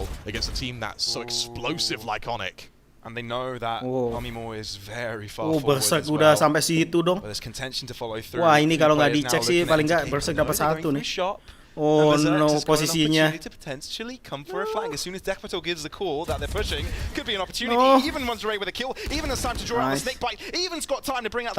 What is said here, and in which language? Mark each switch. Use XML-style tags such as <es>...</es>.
<en>Against a team that's so explosive like ONIC. And they know that Omimo is very far forward Berserk as well.</en> <id>Udah sampai situ dong.</id> <en>But there's contention to follow through.</en> <id>Wah, ini kalau nggak dicek sih paling nggak Berserk dapat satu nih.</id> <en>Oh no, posisinya. To potentially come for a flank as soon as Dekmato gives the call that they're pushing. Could be an opportunity. Even Monterey with a kill. Even has time to draw out the snake bite. Even's got time to bring out.</en>